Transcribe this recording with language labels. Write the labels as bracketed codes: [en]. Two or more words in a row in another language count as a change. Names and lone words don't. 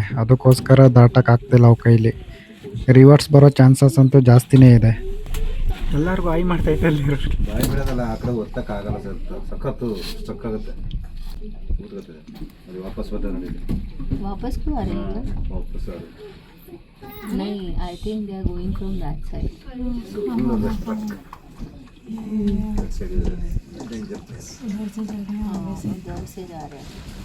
[kn] ಅದಕ್ಕೋಸ್ಕರ ದಾಟಕ್ಕೆ ಆಗ್ತಿಲ್ಲ ಅವು ಕೈಲಿ. ರಿವರ್ಸ್ ಬರೋ ಚಾನ್ಸಸ್ ಅಂತೂ ಜಾಸ್ತಿನೇ ಇದೆ. ಎಲ್ಲರಿಗೂ ಆಯ್ ಮಾಡ್ತೈತೆ ಅಲ್ಲಿ ಬಾಯಿ ಬಿಡೋದಲ್ಲ, ಆ ಕಡೆ ಒತ್ತಕ್ಕಾಗಲ್ಲ ಸರ್. ಸಖತ್ತು ಸಕ್ಕಾಗುತ್ತೆ, ಕೂತ್ಕೊಳ್ತದೆ. ಅದು ವಾಪಸ್ ಬರ್ತದೆ ನೋಡಿ. [hi] वापस क्यों आ रही है? [kn] ವಾಪಸ್ ಅದು [en] नहीं, I think they are going from that side. Danger place. [hi] उधर से जा रहे हैं.